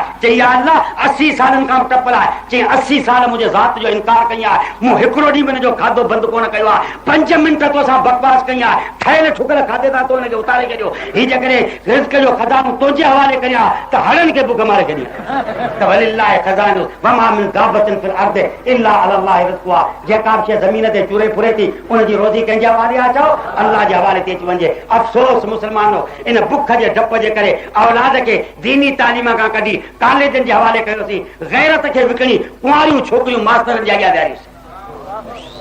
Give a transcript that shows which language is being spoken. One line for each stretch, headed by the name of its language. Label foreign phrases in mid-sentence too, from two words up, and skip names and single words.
Sindhi: चई या अल्लाह 80 सालनि खां टपल आहे। चई 80 साल मुंहिंजे ज़ात जो इनकार कई आहे, मूं हिकिड़ो ॾींहुं बि हिनजो खाधो बंदि कोन कयो आहे, 5 मिंट तोसां बकवास कई आहे, ठहियल ठुकल खाधे था तो हिनखे उतारे छॾियो। हीअ जेकॾहिं रिज़्क़ जो खज़ानो तुंहिंजे हवाले करियां त हड़नि खे बुख मारे छॾी।
Arabic: त ولله خزائن وما من دابة في الأرض إلا على الله رزقها.
Sindhi: जेका बि शइ ज़मीन ते चूरे फुरे थी उनजी रोज़ी कंहिंजे हवाले आहे? चओ अल्लाह जे हवाले ते अची वञे। अफ़सोस मुस्लमान इन बुख जे डप जे करे औलाद खे दीनी तालीम खां कढी कॉलेजनि जे हवाले कयोसीं, गैरत खे विकिणी कुंवारियूं छोकिरियूं मास्तरनि जे अॻियां विहारीसीं।